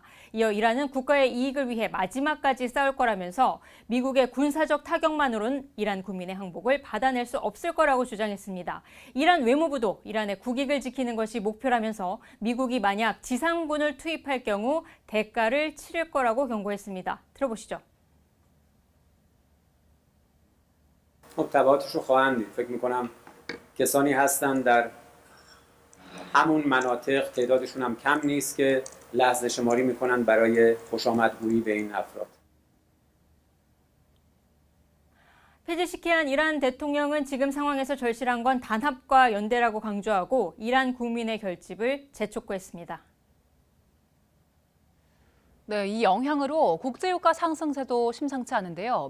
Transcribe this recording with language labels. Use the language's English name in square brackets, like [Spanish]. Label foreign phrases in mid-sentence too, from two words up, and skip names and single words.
[Korean] 이어 이란은 국가의 이익을 위해 마지막까지 싸울 거라면서 미국의 군사적 타격만으로는 이란 국민의 항복을 받아낼 수 없을 거라고 주장했습니다. 이란 외무부도 이란의 국익을 지키는 것이 목표라면서 미국이 만약 지상군을 투입할 경우 대가를 치를 거라고 경고했습니다. 들어보시죠. [Persian] تبعاتش رو خواهند دید. فکر می‌کنم کسانی هستند در همون مناطق تعدادشون هم کم نیست که لحظه شماری می‌کنند برای خوشامدگویی به این افراد. [Korean] 페제시키안 이란 대통령은 지금 상황에서 절실한 건 단합과 연대라고 강조하고 이란 국민의 결집을 재촉구했습니다. 네, 이 영향으로 국제유가 상승세도 심상치 않은데요.